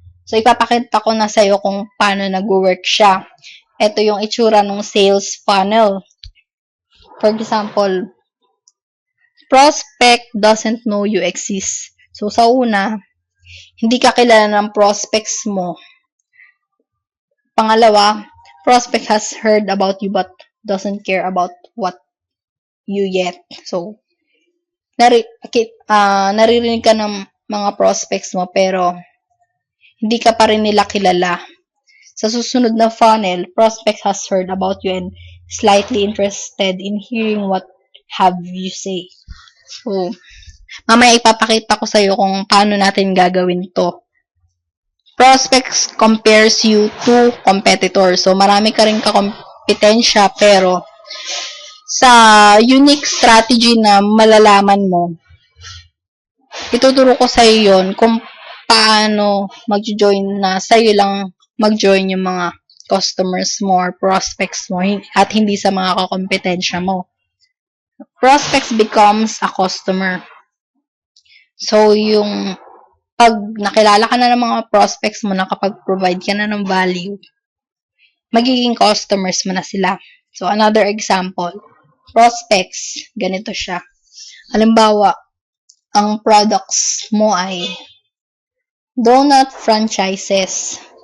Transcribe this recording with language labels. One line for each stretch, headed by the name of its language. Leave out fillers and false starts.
Filipino: So, ipapakita ko na sa'yo kung paano nag-work siya. Ito yung itsura ng
English: sales funnel. For example, prospect doesn't know you exist.
Filipino: So, sa una, hindi ka kilala ng prospects mo.
English: Pangalawa, prospect has heard about you but doesn't care about what you yet.
Filipino: So, naririnig ka ng mga prospects mo pero hindi ka pa rin nila kilala. Sa susunod na
English: funnel, prospect has heard about you and slightly interested in hearing what have you say.
Filipino: So, mamaya ipapakita ko sa'yo kung paano natin gagawin to.
English: Prospects compares you to competitors.
Filipino: So, marami ka rin kakompetensya pero sa unique strategy na malalaman mo, ituturo ko sa'yo yun kung paano mag-join na sa'yo lang mag-join yung mga customers mo or prospects mo at hindi sa mga kakompetensya mo.
English: Prospects becomes a customer.
Filipino: So, yung pag nakilala ka na ng mga prospects mo, nakapag-provide ka na ng value, magiging customers mo na sila. So, another example, prospects, ganito siya. Halimbawa, ang products mo ay donut franchises.